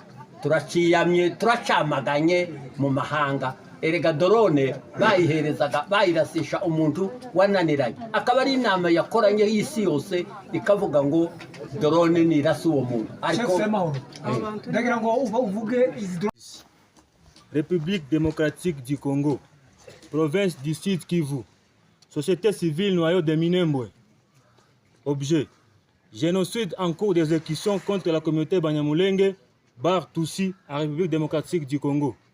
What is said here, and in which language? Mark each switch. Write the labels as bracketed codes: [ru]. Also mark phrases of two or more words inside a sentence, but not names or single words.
[rw] Turaciyamye, turacamaganye mu mahanga. Erega drone bayiherezaga bayirasisha umuntu wananiranye, akaba ari inama yakoranye y'isi yose ikavuga ngo drone nirasa uwo muntu. Ariko ndagira ngo uvuge [fr] République démocratique du Congo, province du Sud Kivu, société civile noyau de Minembwe. Objet: génocide en cours d'exécution contre la communauté Banyamulenge, Bar Tutsi, en République démocratique du Congo.